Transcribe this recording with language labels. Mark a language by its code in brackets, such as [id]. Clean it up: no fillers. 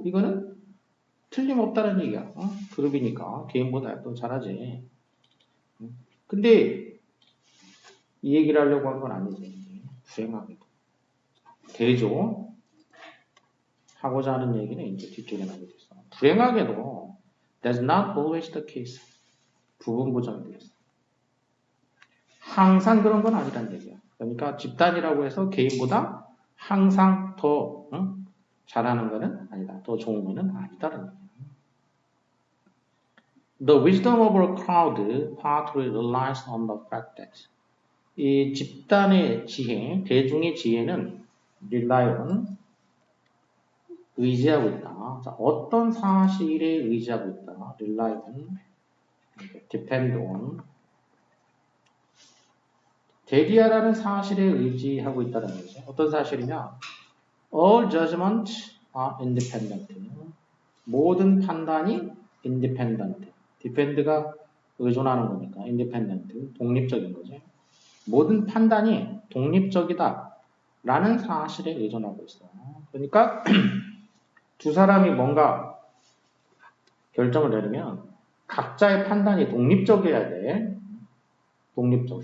[ko] 이거는 틀림없다는 얘기야. 그룹이니까 개인보다 더 잘하지. 근데 이 얘기를 하려고 한 건 아니지. 불행하게도. 대조 하고자 하는 얘기는 이제 뒤쪽에 나오게 됐어. 불행하게도 [en] that's not always the case. [ko] 부분 보장이 되겠어. 항상 그런 건 아니란 얘기야. 그러니까 집단이라고 해서 개인보다 항상 더 잘하는 거는 아니다. 더 좋은 거는 아니다라는 얘기야. [en] The wisdom of a crowd partly relies on the fact that [ko] 이 집단의 지혜, 대중의 지혜는 [en] rely on, [ko] 의지하고 있다. 자, 어떤 사실에 의지하고 있다. [en] rely on, depend on. [ko] 대리하라는 사실에 의지하고 있다는 거죠. 어떤 사실이냐? [en] All judgments are independent. [ko] 모든 판단이 independent. depend가 의존하는 거니까 independent, 독립적인 거죠. 모든 판단이 독립적이다 라는 사실에 의존하고 있어. 그러니까 두 사람이 뭔가 결정을 내리면 각자의 판단이 독립적이어야 돼. 독립적.